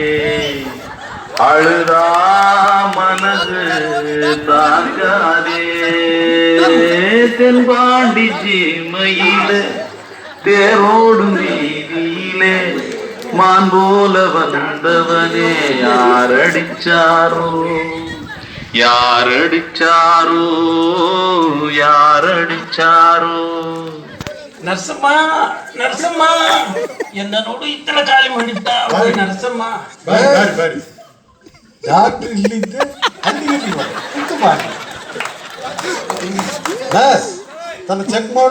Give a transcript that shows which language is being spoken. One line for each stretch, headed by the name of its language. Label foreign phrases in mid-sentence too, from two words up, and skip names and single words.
Tamil: அழுதா மனது தாங்காதே தென்பாண்டி சீமையிலே தேரோடும் வீதியிலே மான் போல வந்தவனே யாரடிச்சாரோ யாரடிச்சாரோ யாரடிச்சாரோ.
Kannada: ನರಸಮ್ಮ ನರಸಮ್ಮ ಎನ್ನ ನೋಡು ಇತ್ತಲ ಖಾಲಿ ಮಾಡಿದ್ದ ನರಸಮ್ಮ. ಬರ್ರಿ ಡಾಕ್ಟರ್ ಇಲ್ಲಿದ್ದೆ ಅಲ್ಲಿಗೆ ಕುಂತು ಮಾಡಿ. ನರ್ಸ್ ತನ್ನ ಚೆಕ್ ಮಾಡು.